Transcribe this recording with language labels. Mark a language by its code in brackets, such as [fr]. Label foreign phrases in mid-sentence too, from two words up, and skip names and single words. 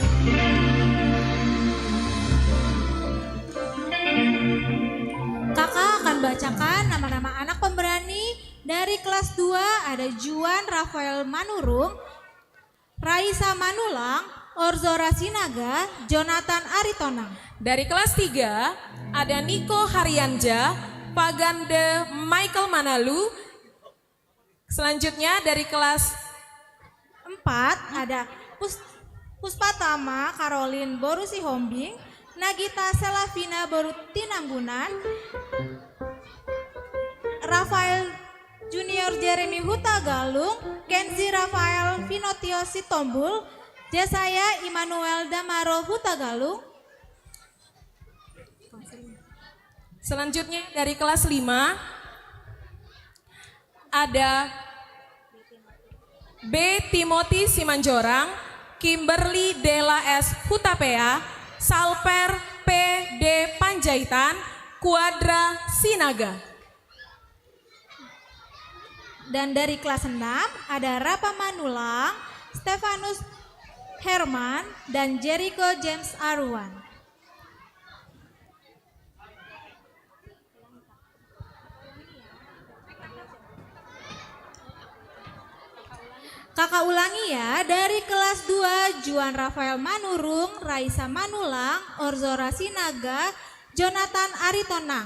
[id] Kakak akan bacakan nama-nama anak pemberani dari kelas 2 ada Juan Rafael Manurung, Raisa Manulang, Orzora Sinaga, Jonathan Aritonang. Dari kelas 3 ada Niko Haryanja, Pagande Michael Manalu. Selanjutnya dari kelas 4 ada Puspatama Caroline Borusi Hombing, Nagita Selavina Borutinambunan, Rafael Junior Jeremy Huta Galung, Kenzi Rafael Vinotio Sitombul, Jasaya Immanuel Damaro Huta Galung. Selanjutnya dari kelas 5 ada B. Timothy Simanjorang, Kimberly Della S. Hutapea, Salper P. D. Panjaitan, Kuadra Sinaga. Dan dari kelas 6 ada Rapa Manulang, Stefanus Herman, dan Jericho James Arwan. Kakak ulangi ya, dari kelas 2 Juan Rafael Manurung, Raisa Manulang, Orzora Sinaga, Jonathan Aritonang.